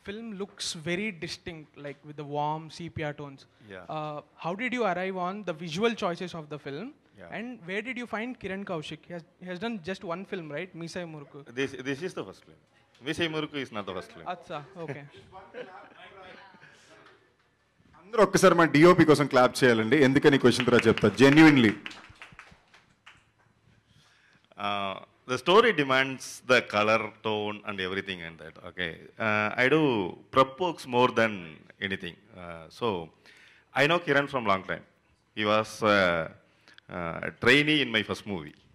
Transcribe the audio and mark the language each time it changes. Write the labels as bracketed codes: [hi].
[en] film looks very distinct, like with the warm sepia tones. Yeah. How did you arrive on the visual choices of the film? Yeah. And where did you find Kiran Kaushik? He has done just one film, right? Meesai Murukku. This is the first film. Meesai Murukku is not the first film. Acha, okay. [te] అందరూ ఒక్కసారి మా DOP కోసం clap చేయాలండి. ఎందుకని question తర్వాత చెప్తా genuinely. [en] The story demands the color, tone, and everything and that. Okay, I do prep works more than anything. So I know Kiran from long time. He was a trainee in my first movie.